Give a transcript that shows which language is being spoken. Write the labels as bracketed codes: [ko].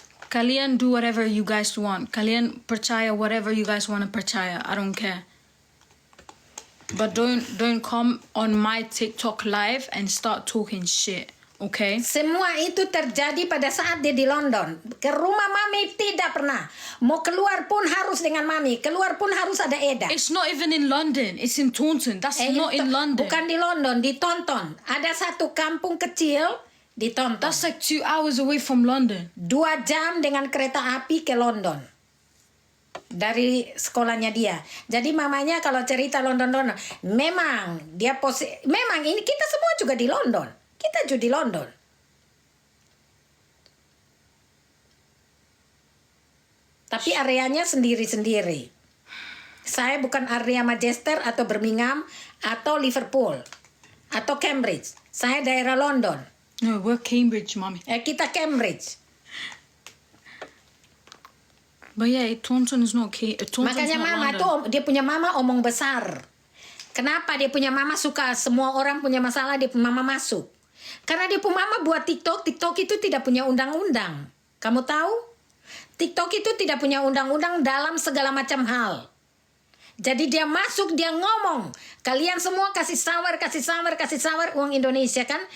[id] Kalian [en] do whatever you guys want. [id] Kalian percaya [en] whatever you guys want to percaya. I don't care. But don't come on my TikTok live and start talking shit. Okay? [id] semua itu terjadi pada saat dia di London. Ke rumah mami tidak pernah. Mau keluar pun harus dengan mami. Keluar pun harus ada Eda. [en] It's not even in London. It's in Taunton. That's not in London. [id] Bukan di London, di Taunton. Ada satu kampung kecil di Taunton. [en] That's like 2 hours away from London. [id] 2 jam dengan kereta api ke London dari sekolahnya dia. Jadi mamanya kalau cerita London, memang dia memang ini kita semua juga di London. Kita juga di London. Tapi areanya sendiri-sendiri. Saya bukan area Manchester atau Birmingham atau Liverpool atau Cambridge. Saya daerah London. [en] No, we're Cambridge, mommy. [id] Kita Cambridge. [en] But yeah, Taunton is not Taunton's [id] Makanya [en] not [id] mama [en] London. [id] tuh dia punya mama omong besar. Kenapa dia punya mama suka semua orang punya masalah dia mama masuk? Karena dia punya mama buat TikTok itu tidak punya undang-undang. Kamu tahu? TikTok itu tidak punya undang-undang dalam segala macam hal. Jadi dia masuk, dia ngomong. Kalian semua kasih sawar uang Indonesia kan?